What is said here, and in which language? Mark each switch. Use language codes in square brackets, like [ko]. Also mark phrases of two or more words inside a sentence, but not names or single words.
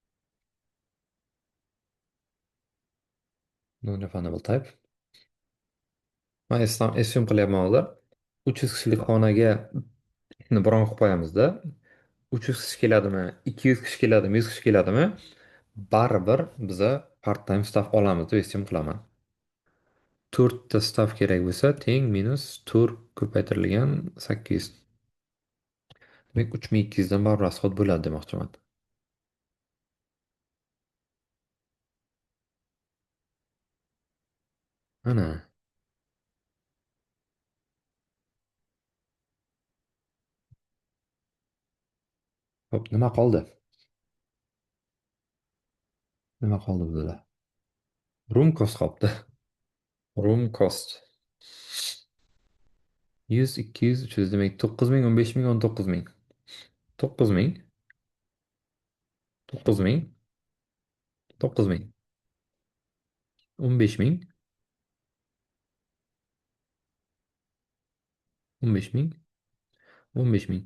[en] Non-refundable type. [uz] Men assume qilyapman hozir. 300 kishilik xonaga bron qilib qo'yamizda. 300 kishi keladimi, 200 kishi keladimi, 100 kishi keladimi? Baribir biza [en] part-time staff [uz] olamiz deb assume qilaman. 4 ta staff kerak bo'lsa, teng minus 4 ko'paytirilgan 800. Demak 3200 dan baribir rasxod bo'ladi demoqchiman. Ana. Hop, nima qoldi? Nima qoldi bizda? [en] Room cost qolibdi. Room cost. [uz] 100, 200, 300 demak 9000, 15000, 19000. 9000, 9000, 9000, 15000, 15000, 15000.